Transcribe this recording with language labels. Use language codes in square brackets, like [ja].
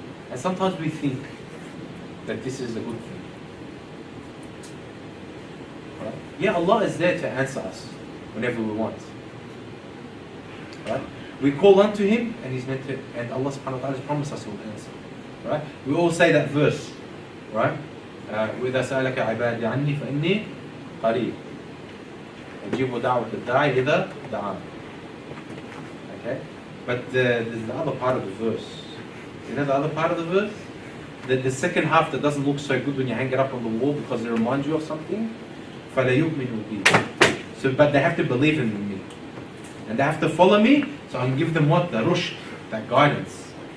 [en] And sometimes we think that this is a good thing. Right? Yeah, Allah is there to answer us whenever we want. Right? We call unto Him, and He's meant to, and Allah subhanahu wa ta'ala has promised us He will answer. Right? We all say that verse, right? [ar] وإذا سألك عبادي عني فإني قريب أجيب دعوة الداعي إذا دعان. [en] Okay? But there's the other part of the verse. You know the other part of the verse? The second half that doesn't look so good when you hang it up on the wall because it reminds you of something. [ar] فَلَيُؤْمِنُوا بِي. [en] So, but they have to believe in me. And they have to follow me, so I can give them what? The rushd, that guidance.